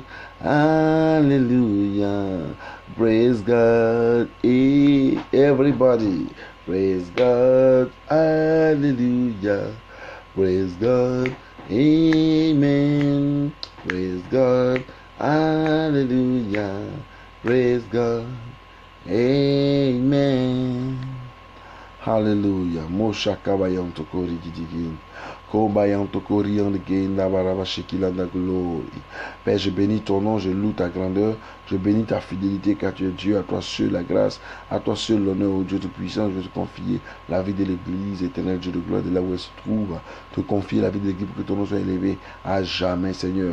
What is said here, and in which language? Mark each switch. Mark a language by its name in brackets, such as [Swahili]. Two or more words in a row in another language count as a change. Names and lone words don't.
[English] Hallelujah. Praise God. Everybody. Praise God. Hallelujah. Praise God. Amen. Praise God. Hallelujah. Praise God. Amen. Hallelujah. Mosha kabayan tokori gidigin. Kobayan tokori en gain la baraba shekila da glory. [French] Père, je bénis ton nom, je loue ta grandeur, je bénis ta fidélité car tu es Dieu, à toi seul la grâce, à toi seul l'honneur, au Dieu Tout-Puissant. Je veux te confier la vie de l'Église, éternel Dieu de gloire, de là où elle se trouve. Te confier la vie de l'Église pour que ton nom soit élevé à jamais, Seigneur.